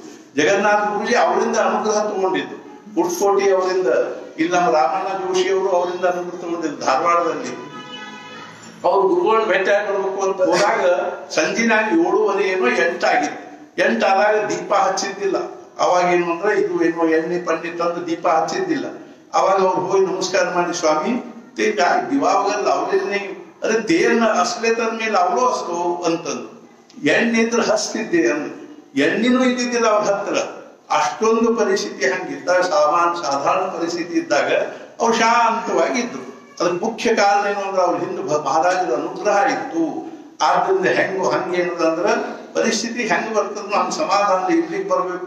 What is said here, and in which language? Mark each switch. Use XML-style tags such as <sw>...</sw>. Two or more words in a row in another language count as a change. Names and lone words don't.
<kn>ಜಗನ್ನಾಥ್ ಗುರುಜಿ ಅವರಿಂದ ಅನುಗ್ರಹ ತಗೊಂಡಿದ್ದು, ಕುರ್ತಕೋಟಿ ಅವರಿಂದ, ಇಲ್ಲಿ ನಮ್ಮ ರಾಮಣ್ಣ ಜೋಶಿ ಅವರು ಅವರಿಂದ ಅನುಗ್ರಹ ತಗೊಂಡಿದ್ದು ಧಾರವಾಡದಲ್ಲಿ. ಅವ್ರು ಗುರುಗಳನ್ನ ಭೇಟಿ ಆಗ್ಬೇಕು ಅಂತ ಹೋದಾಗ ಸಂಜಿನಾಗಿ 7:30 ಏನೋ 8 ಆಗಿತ್ತು. 8 ಆದಾಗ ದೀಪ ಹಚ್ಚಿದ್ದಿಲ್ಲ. ಅವಾಗ ಏನು ಅಂದ್ರೆ ಇದು ಏನೋ ಎಣ್ಣೆ ಪಂಡಿ ತಂದು ದೀಪ ಹಚ್ಚಿದ್ದಿಲ್ಲ. ಅವಾಗ ಅವ್ರು ಹೋಗಿ ನಮಸ್ಕಾರ ಮಾಡಿ, ಸ್ವಾಮಿ</kn> <mr>दिवा वगैरे लावलेले नाही, अरे देर असले तर मी लावलो असतो ಅಂತಂದು.</mr> <kn>ಎಣ್ಣೆ ಇದ್ರೆ ಹಸ್ತಿದ್ದೆ ಅಂದ್ರೆ ಎಣ್ಣಿನೂ ಇದ್ದಿದ್ದಿಲ್ಲ ಅವ್ರ ಹತ್ರ. ಅಷ್ಟೊಂದು ಪರಿಸ್ಥಿತಿ ಹಂಗಿದ್ದಾಗ ಸಾಧಾರಣ ಪರಿಸ್ಥಿತಿ ಇದ್ದಾಗ ಅವ್ರು ಶಾಂತವಾಗಿದ್ರು. ಅದಕ್ಕೆ ಮುಖ್ಯ ಕಾರಣ ಏನು ಅಂದ್ರೆ ಅವ್ರ ಹಿಂದೆ ಮಹಾರಾಜರ ಅನುಗ್ರಹ ಇತ್ತು. ಆದ್ರಿಂದ ಹಂಗೇನದಂದ್ರ ಪರಿಸ್ಥಿತಿ ಹೆಂಗ್ ಬರ್ತದ ಹಂಗ ಸಮಾಧಾನ ಇರ್ಲಿಕ್ಕೆ ಬರ್ಬೇಕು.</kn>